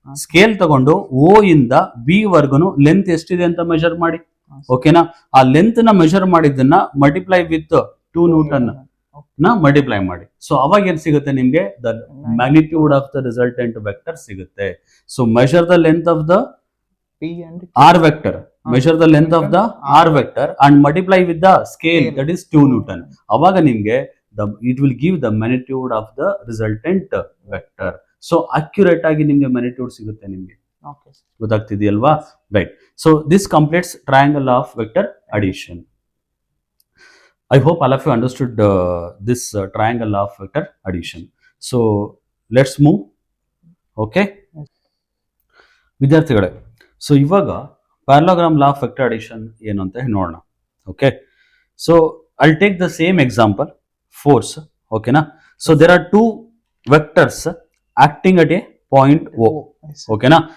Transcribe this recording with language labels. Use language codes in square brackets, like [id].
[kn] Scale ತಗೊಂಡು ಓ ಇಂದ B ವರ್ಗುನು length ಎಷ್ಟಿದೆ ಅಂತ ಮೆಜರ್ ಮಾಡಿ. ಓಕೆನಾ? ಆ ಲೆಂತ್ ನ ಮೆಜರ್ ಮಾಡಿದ್ದನ್ನ ಮಲ್ಟಿಪ್ಲೈ ವಿತ್ 2 ನ್ಯೂಟನ್ ನ ಮಲ್ಟಿಪ್ಲೈ ಮಾಡಿ. ಸೊ ಅವಾಗ ಏನ್ ಸಿಗುತ್ತೆ ನಿಮ್ಗೆ? [en] the magnitude of the resultant vector [kn] ಸಿಗುತ್ತೆ. [en] So measure the length of the p and r vector, measure the length of the r vector and multiply with the scale, that is 2 Newton. [kn] ಅವಾಗ ನಿಮ್ಗೆ [en] it will give the magnitude of the resultant vector. [kn] So accurate ಆಗಿ ನಿಮ್ಗೆ magnitude ಸಿಗುತ್ತೆ ನಿಮ್ಗೆ. [en] Okay, sir. [kn] ಗೊತ್ತಾಗ್ತಿದೆಯಲ್ವಾ? Right. [en] So this completes triangle of vector addition. I hope all of you understood this triangle of vector addition. So let's move. [kn] Okay, ವಿದ್ಯಾರ್ಥಿಗಳೇ, so ಇವಾಗ parallelogram law of vector addition ಏನು ಅಂತ ನೋಡೋಣ. [en] Okay, so I'll take the same example, force. ಓಕೆನಾ? So there are two vectors acting at a point O. ಓಕೆನಾ?